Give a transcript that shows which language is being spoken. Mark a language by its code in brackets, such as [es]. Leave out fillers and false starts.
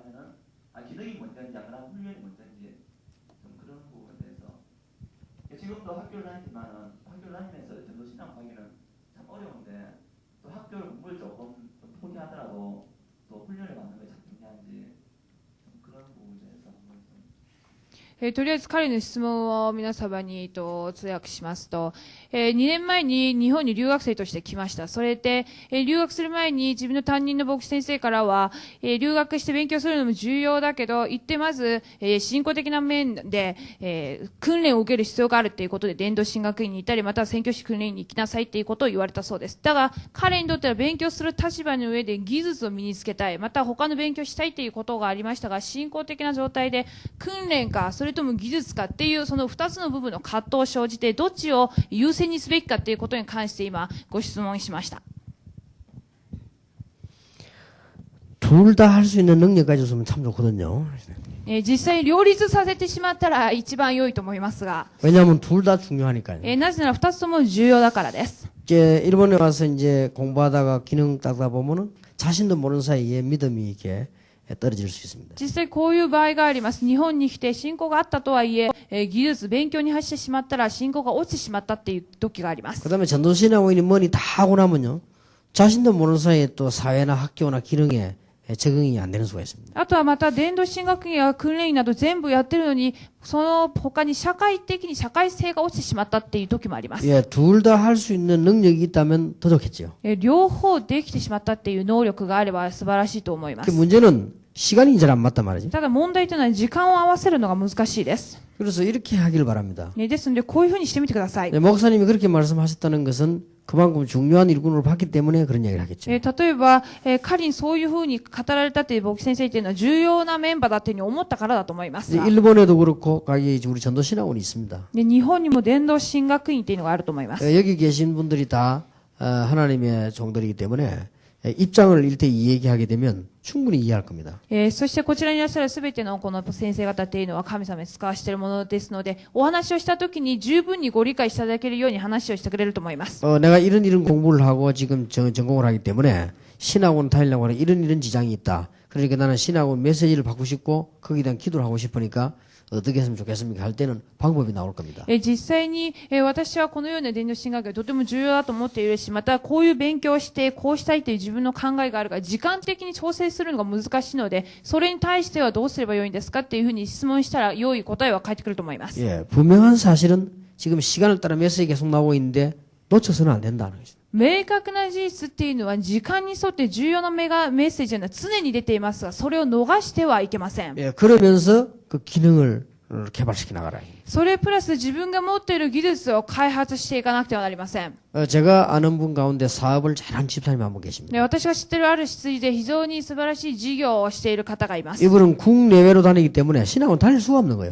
[ko] 그러면은 기능이 먼저인지 안 그러면 훈련이 먼저인지 좀 그런 부분에 대해서 지금도 학교를 다니지만은 학교를 다니면서 전도 신앙 하기는 참 어려운데 또 학교를 공부를 조금 포기하더라도 또 훈련을 받는 게 참 중요한지 좀 그런 부분에 대해서 한번 좀 [ja] とりあえず彼の質問を皆様に通訳しますと、2年前に日本に留学生として来ました。それで、留学する前に自分の担任の牧師先生からは、留学して勉強するのも重要だけど、行ってまず、信仰的な面で、訓練を受ける必要があるということで、伝道神学院に行ったり、または宣教師訓練に行きなさいっていうことを言われたそうです。だが、彼にとっては勉強する立場の上で技術を身につけたい、また他の勉強したいということがありましたが、信仰的な状態で訓練か、それとも技術かっていうその2つの部分の葛藤を生じてどっちを優先にすべきかっていうことに関して今ご質問しました。 [ko] 둘 다 할 수 있는 능력 가졌으면 참 좋거든요. [ja] 実際両立させてしまったら一番良いと思いますが、 [ko] 왜냐하면 둘 다 중요하니까요. [ja] なぜなら2つとも重要だからです。 [ko] 이제 일본에 와서 이제 공부하다가 기능 따다 보면은 자신도 모르는 사이에 믿음이 이렇게 떨어질 수 있습니다. [ja] 実際こういう場合があります。日本に来て信仰があったとはいえ、技術、勉強に走ってしまったら信仰が落ちてしまったっていう時があります。 [ko] 그다음에 전도신학원이 뭐니 다 하고 나면요. 자신도 모르는 사이에 또 사회나 학교나 기능에 적응이 안 되는 수가 있습니다. [ja] あとはまた伝道神学院や訓練員など全部やってるのに、その他に社会的に社会性が落ちてしまったっていう時もあります。 [ko] 예, 둘 다 할 수 있는 능력이 있다면 더 좋겠죠. [ja] 両方できてしまったっていう能力があれば素晴らしいと思いま [ko] 그 [ja] す。 [ko] 문제는 시간이 잘 안 맞단 말이지. [ja] ただ問題というのは時間を合わせるのが難しいです。 [ko] 그래서 이렇게 하길 바랍니다. [ja] ですのでこういうふうにしてみてください。 [ko] 목사님이 그렇게 말씀하셨다는 것은 그만큼 중요한 일꾼으로 봤기 때문에 그런 얘기를 하겠죠. [ja] 例えば、彼にそういうふうに語られたという牧師先生というのは重要なメンバーだというふうに思ったからだと思いますが。 [ko] 일본에도 그렇고 거기 우리 전도신학원이 있습니다. [ja] で日本にも伝道神学院というのがあると思います。 [ko] 여기 계신 분들이 다 하나님의 종들이기 때문에 입장을 일대이 얘기하게 되면 충분히 이해할 겁니다. [ja] そしてこちらにいらっしゃるすべてのこの先生方というのは神様に使わしているものですので、お話をしたときに十分にご理解していただけるように話をしてくれると思います。 [ko] 내가 이런 공부를 하고 지금 전공을 하기 때문에 신학원 다니려고 하는 이런 지장이 있다. 그러니까 나는 신학원 메시지를 받고 싶고 거기에 대한 기도를 하고 싶으니까 어떻게 했으면 좋겠습니까? 할 때는 방법이 나올 겁니다. [ja] 実際に、私はこのような伝道神学がとても重要だと思っているし、またこういう勉強をしてこうしたいという自分の考えがあるが、時間的に調整するのが難しいので、それに対してはどうすればよいんですかっていうふうに質問したら良い答えは返ってくると思います。 [ko] 예, 분명한 사실은 지금 시간을 따라 메시지 계속 나오고 있는데 놓쳐서는 안 된다는 것입니다. [ja] 明確な事実っていうのは時間に沿って重要なメッセージは常に出ていますが、それを逃してはいけません。 [ko] 예, 그러면서 그 기능을 개발시켜 나가라. [ja] それプラス自分が持っている技術を開発していかなくてはなりません。 [ko] 제가 아는 분 가운데 사업을 잘하는 집사님이 한 분 계십니다. [ja] で、私が知っているある羊で非常に素晴らしい事業をしている方がいます。 [ko] 이분은 국내외로 다니기 때문에 신학원 다닐 수가 없는 거예요.